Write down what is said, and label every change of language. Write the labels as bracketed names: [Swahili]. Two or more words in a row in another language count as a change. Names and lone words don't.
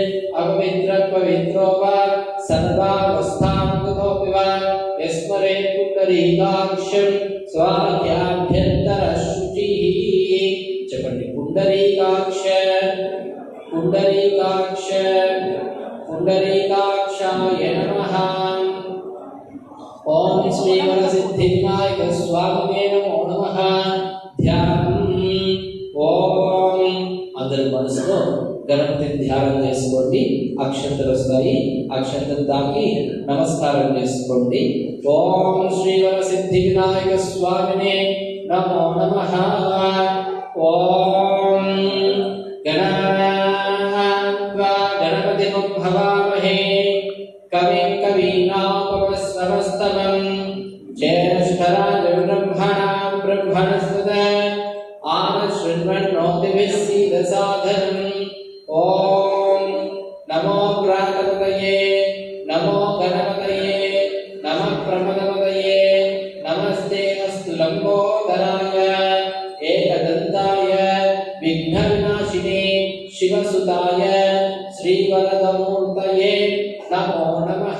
[Sanskrit] अपवित्र पवित्रो वा सर्वावस्थां गतोऽपि वा यस्मरे पुण्डरीकाक्षं स्वाध्याभ्यन्तरशुचिः. చెప్పండి पुण्डरीकाक्ष पुण्डरीकाक्ष पुण्डरीकाक्षाय नमः. ओम श्री वरसिद्धिविनायक स्वामिने नमो नमः. [Telugu] ధ్యానం. ఓం అందరూ మనసులో గణపతిని ధ్యానం చేసుకోండి. అక్షంతలు వస్తాయి, అక్షంతలు తాకి నమస్కారం చేసుకోండి. [Sanskrit] ఓం శ్రీ వరసిద్ధి వినాయక స్వామినే నమో నమః. ఓం గణపతిం భవామహే కవిం కవీనాముపమశ్రవస్తమం జ్యేష్ఠరాజం బ్రహ్మణాం బ్రహ్మణస్పద ఆనశృణ్వన్నోతిభిः सीदसाधनं. ओम नमो प्रातपतये नमो गणपतये नमः प्रमदपतये नमस्ते अस्तु लंबोदराय एकदन्ताय विघ्नविनाशिने शिवसुताय श्रीवरदमूर्तये नमो नमः.